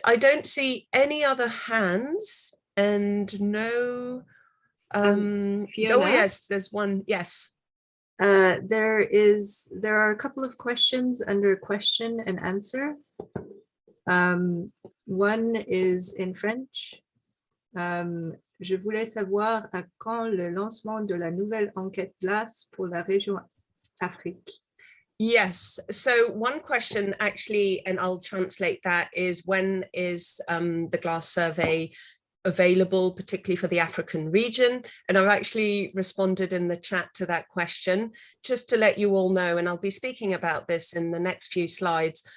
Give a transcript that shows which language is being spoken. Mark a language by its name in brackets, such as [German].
[English] I don't see any other hands and no. Fiona? Oh yes, there's one. Yes. There are a couple of questions under question and answer. One is in French. [French] Je voulais savoir à quand le lancement de la nouvelle enquête GLAAS pour la région Afrique. [English] Yes, so one question actually, and I'll translate that, is when is the GLAAS survey available, particularly for the African region? And I've actually responded in the chat to that question, just to let you all know, and I'll be speaking about this in the next few slides.